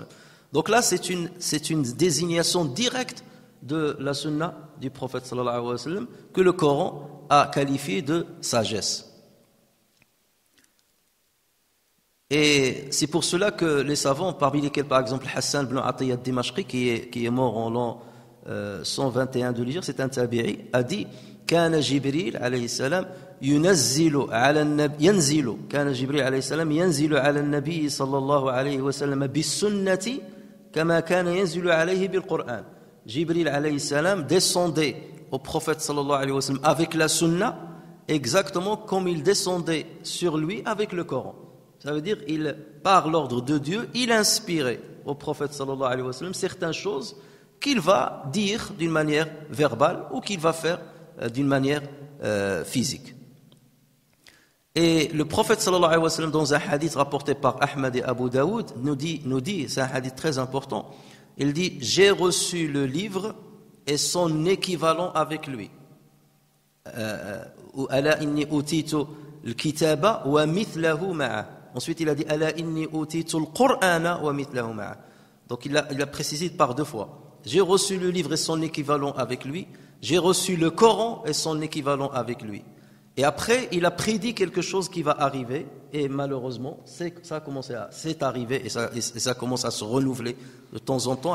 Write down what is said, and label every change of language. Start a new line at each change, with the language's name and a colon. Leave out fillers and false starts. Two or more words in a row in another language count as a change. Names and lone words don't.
French: Donc là, c'est une désignation directe de la sunna du prophète
Arabic: صلى الله عليه وسلم
French: que le Coran a qualifié de sagesse. Et c'est pour cela que les savants, parmi lesquels par exemple Hassan ibn Atiyya al-Dimashqi, qui est mort en l'an 121 de l'Hijra, c'est un tabi'i, a dit
Arabic: كان جبريل عليه السلام ينزل على النبي صلى الله عليه وسلم بالسنة كما كان ينزل عليه بالقرآن.
French: Jibril
Arabic: عليه السلام
French: descendait au prophète
Arabic: صلى الله عليه وسلم
French: avec la sunna exactement comme il descendait sur lui avec le Coran. Ça veut dire, par l'ordre de Dieu, il inspirait au prophète
Arabic: صلى الله عليه وسلم
French: certaines choses qu'il va dire d'une manière verbale ou qu'il va faire d'une manière physique. Et le prophète
Arabic: صلى الله عليه وسلم,
French: dans un hadith rapporté par Ahmad et Abu Daoud, nous dit, c'est un hadith très important, il dit: j'ai reçu le livre et son équivalent avec lui.
Arabic: ألا إني أوتيت الكتاب ومثله معه.
French: Ensuite il a dit:
Arabic: ألا إني أوتيت القرآن ومثله معه.
French: Donc il a précisé par 2 fois. J'ai reçu le livre et son équivalent avec lui. J'ai reçu le Coran et son équivalent avec lui. Et après, il a prédit quelque chose qui va arriver, et malheureusement, c'est arrivé, et ça commence à se renouveler de temps en temps.